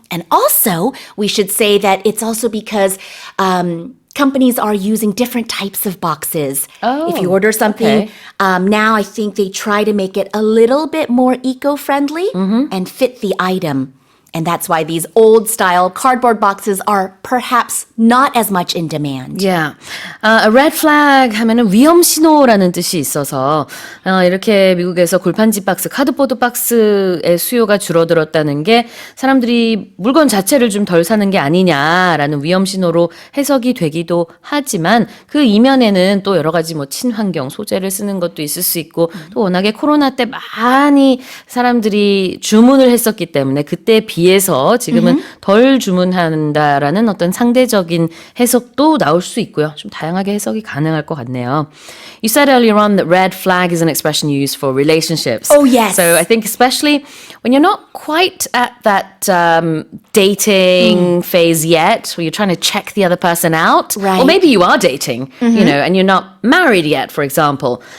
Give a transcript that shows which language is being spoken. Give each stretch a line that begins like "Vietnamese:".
English: And also, we should say that it's also because companies are using different types of boxes. Oh, if you order something, now I think they try to make it a little bit more eco-friendly and fit the item. And that's why these old-style cardboard boxes are perhaps not as much in demand. Yeah.
Korean: A red flag 하면은 위험 신호라는 뜻이 있어서 이렇게 미국에서 골판지 박스, 카드보드 박스의 수요가 줄어들었다는 게 사람들이 물건 자체를 좀 덜 사는 게 아니냐라는 위험 신호로 해석이 되기도 하지만 그 이면에는 또 여러 가지 뭐 친환경 소재를 쓰는 것도 있을 수 있고 또 워낙에 코로나 때 많이 사람들이 주문을 했었기 때문에 그때에 비해서 지금은 덜 주문한다라는 어떤 상대적인 해석도 나올 수 있고요. 좀 다양하게 해석이 가능할 것 같네요.
English: You said earlier on that red flag is an expression used for relationships. Oh, yes. So I think especially when you're not quite at that dating phase yet, where you're trying to check the other person out. Right. Or maybe you are dating, and you're not married yet, for example.